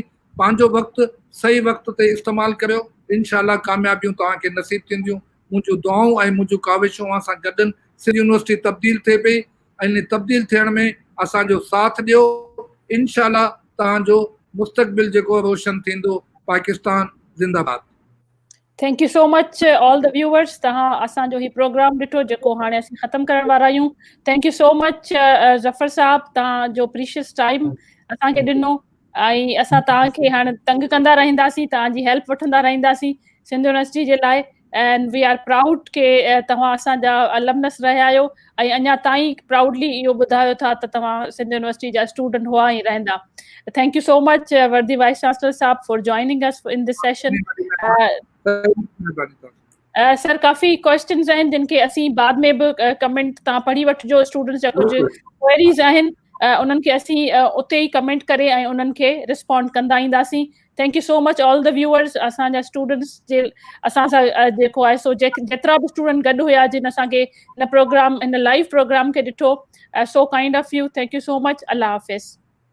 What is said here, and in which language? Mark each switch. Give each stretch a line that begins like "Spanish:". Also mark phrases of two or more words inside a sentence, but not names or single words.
Sindhi: पंहिंजो वक़्तु सही वक़्त ते इस्तेमालु करियो, इंशाअल्लाह कामयाबियूं तव्हांखे नसीब थींदियूं। मुंहिंजूं दुआऊं ऐं मुंहिंजूं काविशूं असां गॾु सिंध यूनिवर्सिटी तब्दील थिए पई ऐं इन तब्दील थियण में असांजो साथ ॾियो। इंशाअल्लाह तव्हांजो मुस्तक़बिल जेको रोशन थींदो। पाकिस्तान ज़िंदाबाद।
English: thank you so much all the viewers.
Sindhi: तव्हां असांजो ही प्रोग्राम ॾिठो जेको हाणे असीं ख़तमु करण वारा आहियूं।
English: thank you so much
Sindhi: ज़फ़र साहब, तव्हांजो
English: precious time
Sindhi: असांखे ॾिनो ऐं असां तव्हांखे हाणे तंग कंदा रहंदासीं, तव्हांजी हेल्प वठंदा रहंदासीं सिंध यूनिवर्सिटी जे लाइ।
English: and we are proud
Sindhi: के तव्हां असांजा अलमनस रहिया आहियो ऐं अञा ताईं प्राउडली इहो ॿुधायो था त तव्हां सिंध यूनिवर्सिटी जा स्टूडेंट हुआ ऐं रहंदा।
English: thank you so much worthy vice chancellor sahab for joining us in this session.
Sindhi: सर काफ़ी क्वेश्चंस आहिनि जिन खे असीं बाद में बि कमेंट तव्हां पढ़ी वठिजो। स्टूडेंट्स जा कुझु क्वेरीज़ आहिनि, उन्हनि खे असीं उते ई कमेंट करे ऐं उन्हनि खे रिस्पॉन्ड कंदा ईंदासीं।
English: thank you so much all the viewers.
Sindhi: असांजा स्टूडेंट्स जे असां सां जेको आहे सो जेतिरा बि स्टूडेंट गॾु हुया जिन असांखे हिन प्रोग्राम हिन लाइव प्रोग्राम खे ॾिठो,
English: so kind of you. thank you so much.
Urdu: اللہ حافظ.